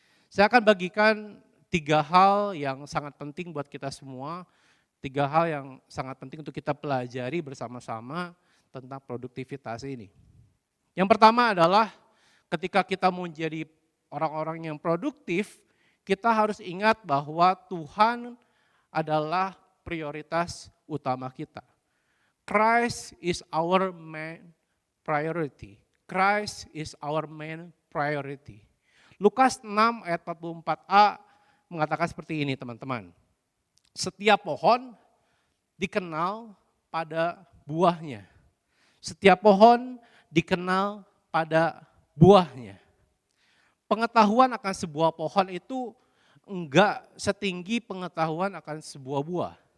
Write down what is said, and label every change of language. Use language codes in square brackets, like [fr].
[id] Saya akan bagikan 3 hal yang sangat penting buat kita semua, 3 hal yang sangat penting untuk kita pelajari bersama-sama tentang produktivitas ini. Yang pertama adalah ketika kita mau menjadi orang-orang yang produktif, kita harus ingat bahwa Tuhan adalah prioritas utama kita. [en] Christ is our main priority. Christ is our main priority. [id] Lukas 6 ayat 44a mengatakan seperti ini teman-teman. Setiap pohon dikenal pada buahnya. Setiap pohon dikenal pada buahnya. Pengetahuan akan sebuah pohon itu enggak setinggi pengetahuan akan sebuah buah.